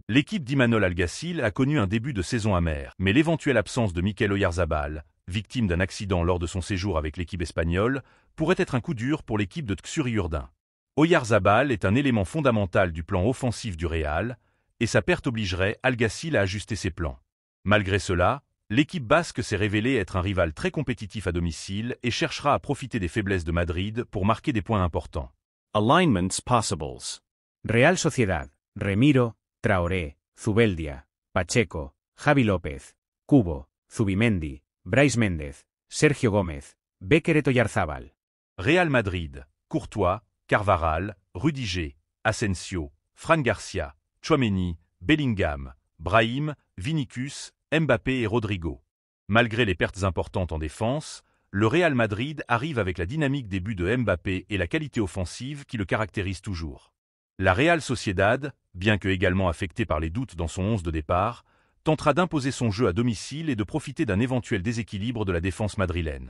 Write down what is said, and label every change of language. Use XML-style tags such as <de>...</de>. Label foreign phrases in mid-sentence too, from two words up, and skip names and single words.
<fr>L'équipe d'Imanol Alguacil a connu un début de saison amer, mais l'éventuelle absence de Mikel Oyarzabal, victime d'un accident lors de son séjour avec l'équipe espagnole, pourrait être un coup dur pour l'équipe de Txuri-Urdin. Oyarzabal est un élément fondamental du plan offensif du Real, et sa perte obligerait Alguacil à ajuster ses plans. Malgré cela, l'équipe basque s'est révélée être un rival très compétitif à domicile et cherchera à profiter des faiblesses de Madrid pour marquer des points importants. Alignments possibles. Real Sociedad. Remiro, Traoré, Zubeldia, Pacheco, Javi López, Cubo, Zubimendi, Brais Méndez, Sergio Gómez, Béqueret Oyarzabal. Real Madrid. Courtois, Carvajal, Rudiger, Asensio, Fran Garcia, Tchouaméni, Bellingham, Brahim, Vinícius, Mbappé et Rodrigo. Malgré les pertes importantes en défense, le Real Madrid arrive avec la dynamique des buts de Mbappé et la qualité offensive qui le caractérise toujours. La Real Sociedad, bien que également affectée par les doutes dans son 11 de départ, tentera d'imposer son jeu à domicile et de profiter d'un éventuel déséquilibre de la défense madrilène.</fr>